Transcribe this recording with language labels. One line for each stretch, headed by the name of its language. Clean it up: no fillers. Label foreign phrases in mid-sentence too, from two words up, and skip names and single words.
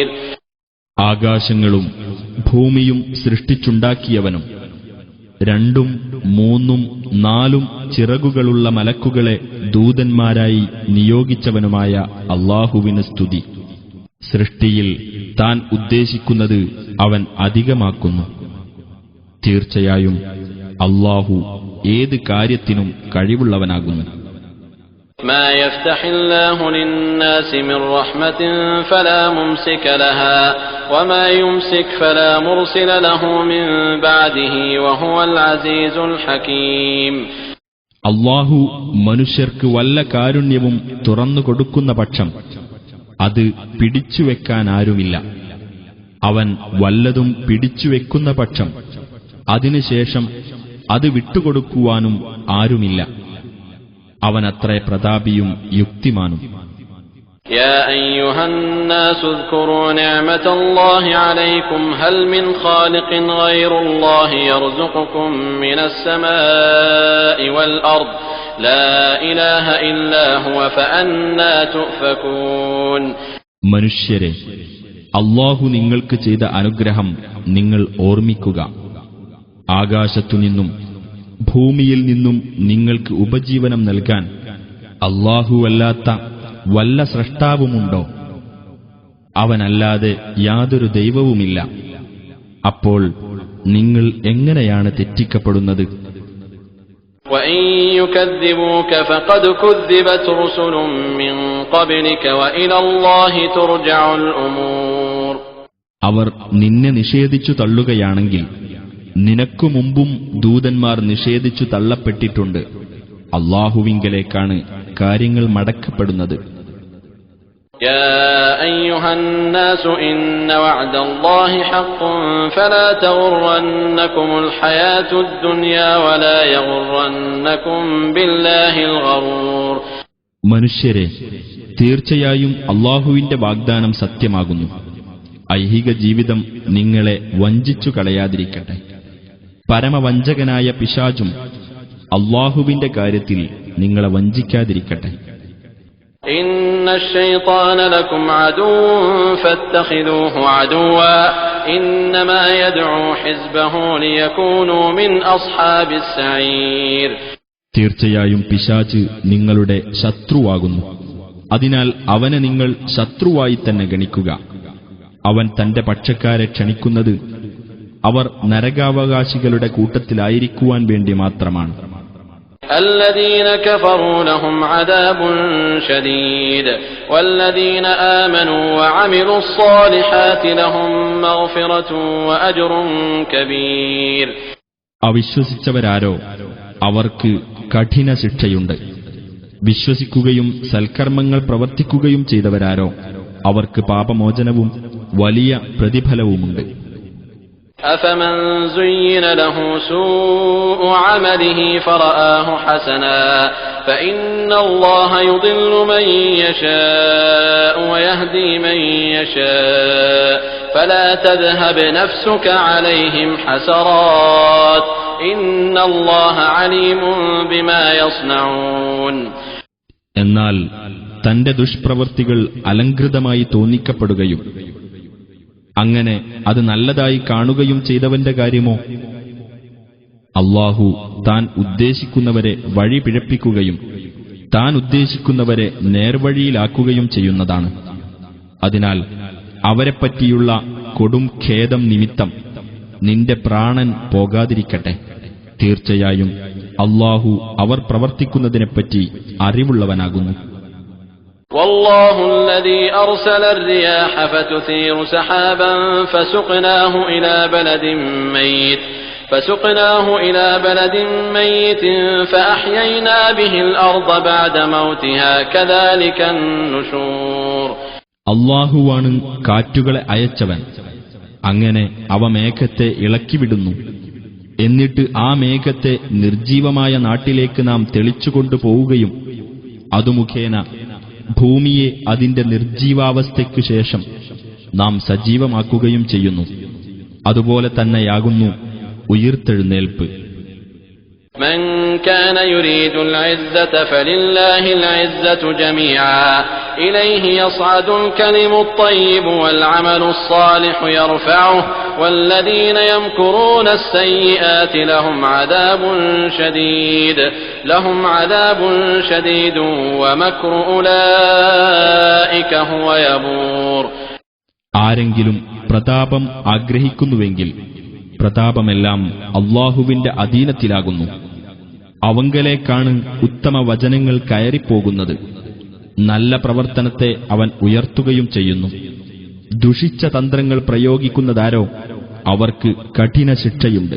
Malayalam: ആകാശങ്ങളും ഭൂമിയും സൃഷ്ടിച്ചുണ്ടാക്കിയവനും 2ഉം 3ഉം 4ഉം ചിറകുകളുള്ള മലക്കുകളെ ദൂതന്മാരായി നിയോഗിച്ചവനുമായ അല്ലാഹുവിന് സ്തുതി. സൃഷ്ടിയിൽ താൻ ഉദ്ദേശിക്കുന്നത് അവൻ അധികമാക്കുന്നു. തീർച്ചയായും അല്ലാഹു ഏത് കാര്യത്തിനും കഴിവുള്ളവനാകുന്നു.
Arabic: ما يفتح الله للناس من رحمة فلا ممسك لها وما يمسك فلا مرسل له من بعده وهو العزيز الحكيم.
Malayalam: അല്ലാഹു മനുഷ്യർക്ക് വല്ല കാരുണ്യവും തുറന്നു കൊടുക്കുന്ന പക്ഷം അത് പിടിച്ചുവെക്കാൻ ആരുമില്ല. അവൻ വല്ലതും പിടിച്ചുവെക്കുന്ന പക്ഷം അതിനുശേഷം അത് വിട്ടുകൊടുക്കുവാനും ആരുമില്ല. അവനത്രേ പ്രതാപിയും യുക്തിമാനും.
Arabic: يا أيها الناس اذكروا نعمة الله عليكم هل من خالق غير الله يرزقكم من السماء والأرض لا إله إلا هو فأنى تؤفكون.
Malayalam: മനുഷ്യരെ, അല്ലാഹു നിങ്ങൾക്ക് ചെയ്ത അനുഗ്രഹം നിങ്ങൾ ഓർമ്മിക്കുക. ആകാശത്തുനിന്നും ഭൂമിയിൽ നിന്നും നിങ്ങൾക്ക് ഉപജീവനം നൽകാൻ അല്ലാഹുവല്ലാത്ത വല്ല സ്രഷ്ടാവുമുണ്ടോ? അവനല്ലാതെ യാതൊരു ദൈവവുമില്ല. അപ്പോൾ നിങ്ങൾ എങ്ങനെയാണ് തെറ്റിക്കപ്പെടുന്നത്?
Arabic: وَإِن يُكَذِّبُوكَ فَقَدْ كُذِّبَتْ رُسُلٌ مِّن قَبْلِكَ وَإِلَى اللَّهِ تُرْجَعُ الْأُمُورُ.
Malayalam: അവർ നിന്നെ നിഷേധിച്ചു തള്ളുകയാണെങ്കിൽ നിനക്കു മുമ്പും ദൂതന്മാർ നിഷേധിച്ചു തള്ളപ്പെട്ടിട്ടുണ്ട്. അല്ലാഹുവിങ്കലേക്കാണ് കാര്യങ്ങൾ മടക്കപ്പെടുന്നത്.
Arabic: يا أيها الناس إن وعد الله حق فلا تغرنكم الحياة الدنيا ولا يغرنكم بالله الغرور.
Malayalam: മനുഷ്യരെ, തീർച്ചയായും അല്ലാഹുവിന്റെ വാഗ്ദാനം സത്യമാകുന്നു. ഐഹിക ജീവിതം നിങ്ങളെ വഞ്ചിച്ചു കളയാതിരിക്കട്ടെ. പരമവഞ്ചകനായ പിശാചും അല്ലാഹുവിന്റെ കാര്യത്തിൽ നിങ്ങളെ വഞ്ചിക്കാതിരിക്കട്ടെ.
Arabic: ഇന്ന الشيطان لكم عدو فاتخذوه عدوا إنما يدعو حزبه ليكونوا من أصحاب السعير.
Malayalam: തീർച്ചയായും പിശാച് നിങ്ങളുടെ ശത്രുവാകുന്നു. അതിനാൽ അവനെ നിങ്ങൾ ശത്രുവായി തന്നെ ഗണിക്കുക. അവൻ തന്റെ പക്ഷക്കാരെ ക്ഷണിക്കുന്നത് അവർ നരകാവകാശികളുടെ കൂട്ടത്തിലായിരിക്കുവാൻ വേണ്ടി മാത്രമാണ്.
Arabic: الذين كفروا لهم عذاب شديد والذين آمنوا وعملوا الصالحات لهم مغفرة وأجر كبير.
Malayalam: അവിശ്വസിച്ചവരാരോ അവർക്ക് കഠിന ശിക്ഷയുണ്ട്. വിശ്വസിക്കുകയും സൽക്കർമ്മങ്ങൾ പ്രവർത്തിക്കുകയും ചെയ്തവരാരോ അവർക്ക് പാപമോചനവും വലിയ പ്രതിഫലവുമുണ്ട്.
Arabic: أفمن زين له سوء عمله فرآه حسنا فإن الله يضل من يشاء ويهدي من يشاء فلا تذهب نفسك عليهم حسرات إن الله عليم بما يصنعون.
Malayalam: എന്നാൽ തന്റെ ദുഷ്പ്രവൃത്തികൾ അലങ്കൃതമായി തോന്നിക്കപ്പെടുകയും അങ്ങനെ അത് നല്ലതായി കാണുകയും ചെയ്തവന്റെ കാര്യമോ? അല്ലാഹു താൻ ഉദ്ദേശിക്കുന്നവരെ വഴി പിഴപ്പിക്കുകയും താൻ ഉദ്ദേശിക്കുന്നവരെ നേർവഴിയിലാക്കുകയും ചെയ്യുന്നതാണ്. അതിനാൽ അവരെപ്പറ്റിയുള്ള കൊടും ഖേദം നിമിത്തം നിന്റെ പ്രാണൻ പോകാതിരിക്കട്ടെ. തീർച്ചയായും അല്ലാഹു അവർ പ്രവർത്തിക്കുന്നതിനെപ്പറ്റി അറിവുള്ളവനാകുന്നു.
Arabic: والله الذي أرسل الرياح فتثير سحابا فسقناه إلى بلد ميت فسقناه إلى بلد ميت فأحيينا به الأرض بعد موتها كذلك النشور.
Malayalam: അല്ലാഹുവാണ് കാറ്റുകളെ അയച്ചവൻ. അങ്ങനെ അവ മേഘത്തെ ഇളക്കിവിടുന്നു. എന്നിട്ട് ആ മേഘത്തെ നിർജീവമായ നാട്ടിലേക്ക് നാം തെളിച്ചുകൊണ്ടു പോവുകയും അതു മുഖേന ഭൂമിയെ അതിന്റെ നിർജീവാവസ്ഥയ്ക്കു ശേഷം നാം സജീവമാക്കുകയും ചെയ്യുന്നു. അതുപോലെ തന്നെയാകുന്നു ഉയിർത്തെഴുന്നേൽപ്പ്.
Arabic: من كان يريد العزة فلله العزة جميعا إليه يصعد الكلم الطيب والعمل الصالح يرفعه والذين يمكرون السيئات لهم عذاب شديد ومكر أولئك هو يبور.
Malayalam: ആരെങ്കിലും പ്രതാപം ആഗ്രഹിക്കുന്നുവെങ്കിൽ പ്രതാപമെല്ലാം അല്ലാഹുവിന്റെ അധീനത്തിലാകുന്നു. അവങ്കലേക്കാണ് ഉത്തമ വചനങ്ങൾ കയറിപ്പോകുന്നത്. നല്ല പ്രവർത്തനത്തെ അവൻ ഉയർത്തുകയും ചെയ്യുന്നു. ദുഷിച്ച തന്ത്രങ്ങൾ പ്രയോഗിക്കുന്നതാരോ അവർക്ക് കഠിന ശിക്ഷയുണ്ട്.